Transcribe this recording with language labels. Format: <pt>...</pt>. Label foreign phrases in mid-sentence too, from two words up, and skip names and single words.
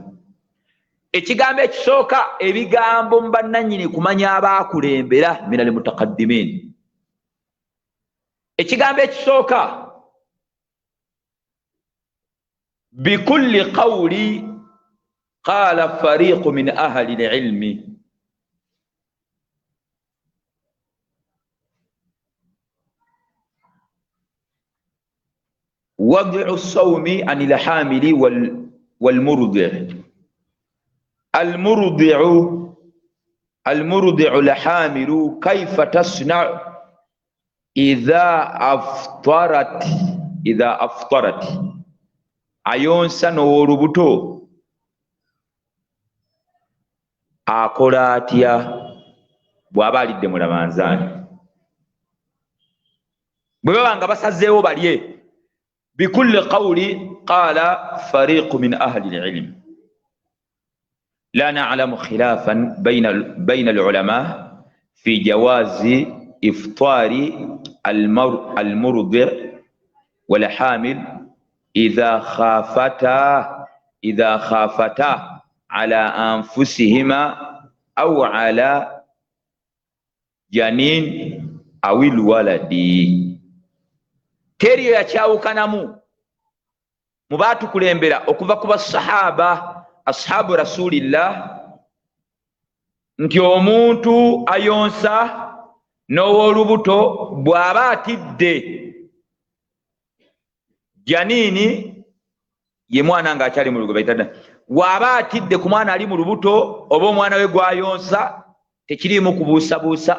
<lg>Ekigambo ekisooka, ebigambo mu bannannyini kumanya abaakulembera</lg> <ar>من المتقدمين.</ar> <lg>Ekigambo ekisooka</lg> <ar>بكل قول قال فريق من أهل العلم. وضع الصوم عن الحامل والمرضع. المرضع الحامل كيف تصنع إذا أفطرت.</ar> <lg>ayonsa n'olubuto akola atya bw'aba alidde mu Ramanzaani? Bwe baba nga basazeewo balye.</lg> <ar>بكل قول قال فريق من أهل العلم. لا نعلم خلافا بين العلماء في جواز إفطار المرضع والحامل إذا خافتا على أنفسهما أو على جنين أو الولد.</ar> <lg>Teriyo yakyawukanamu mu baatukulembera okuva ku basahaba</lg> <ar>أصحاب رسول الله</ar> <lg>nti omuntu ayonsa n'ow'olubuto bw'aba atidde janini ye mwana ng'akyali mu lubuto bayitadda, bw'aba atidde ku mwana ali mu lubuto oba omwana we gw'ayonsa tekiriimu kubuusabuusa.</lg>